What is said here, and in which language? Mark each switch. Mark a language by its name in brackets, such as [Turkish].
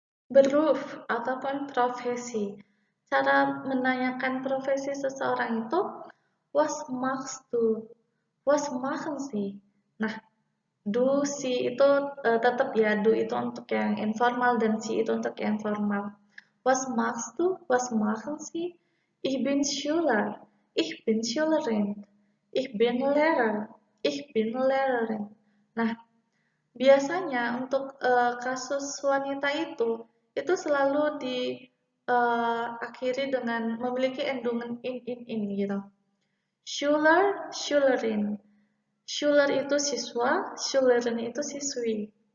[Indonesian] Beruf ataupun profesi. Cara menanyakan profesi seseorang itu [German] was machst du? Was machen Sie? [Indonesian] Nah, do, si itu tetap ya, do itu untuk yang informal dan si itu untuk yang formal. [German] Was machst du? Was machen Sie? Ich bin Schüler. Ich bin Schülerin. Ich bin Lehrer. Ich bin Lehrerin. Nah, [Indonesian] biasanya untuk kasus wanita itu selalu diakhiri dengan memiliki endungan in gitu. Schüler, Schülerin. Schüler itu siswa, Schülerin itu siswi.